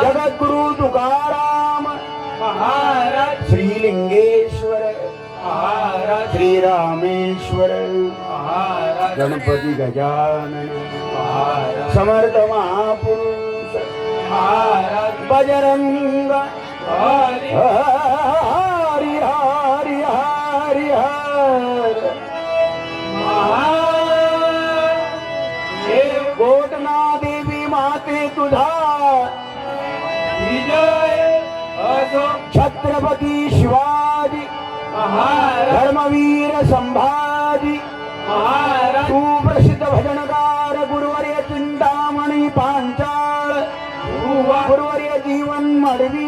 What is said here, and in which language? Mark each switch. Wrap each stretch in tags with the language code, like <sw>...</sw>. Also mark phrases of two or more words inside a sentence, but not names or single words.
<mr>जगद्गुरु तुकाराम महाराज श्रीलिंगेश्वर महाराज श्रीरामेश्वर महाराज गणपती गजानन महाराज समर्थ महापुरुष महाराज बजरंग हरी हरि हरि हरि हर महादेव गोटना देवी माते तुझा विजय असो छत्रपती शिवाजी महाराज धर्मवीर संभाजी महाराज तू प्रसिद्ध भजनकार गुरुवर्य चिंतामणी पांचाळ हुआ गुरुवर्य जीवन मडवी</mr>